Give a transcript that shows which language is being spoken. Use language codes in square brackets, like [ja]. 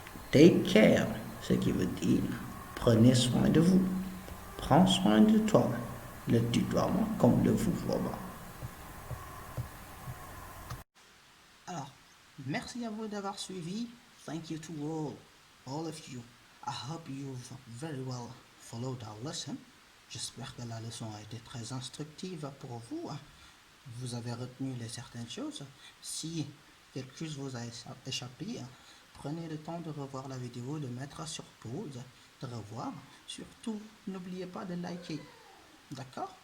[en] Take care, [fr] ce qui veut dire prenez soin de vous. Prends soin de toi. Le tutoiement comme le vouvoiement. Alors, merci à vous d'avoir suivi. [en] Thank you to all of you. I hope you've very well followed our lesson. [fr] J'espère que la leçon a été très instructive pour vous. Vous avez retenu certaines choses. Si quelque chose vous a échappé, prenez le temps de revoir la vidéo, de mettre sur pause, de revoir. Surtout, n'oubliez pas de liker. D'accord?